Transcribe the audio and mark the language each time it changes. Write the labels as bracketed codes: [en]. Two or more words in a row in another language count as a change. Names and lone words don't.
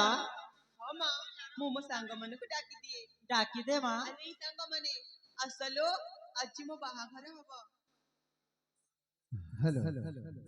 [or] ହଁ ମା ମୁଁ ମୋ ସାଙ୍ଗମାନଙ୍କୁ ଡାକିଦିଏ ଡାକି ଦେ ମା ଆରେ ସାଙ୍ଗମାନେ ଆସଲୋ ଆଜି ମୋ ବାହାଘର ହବ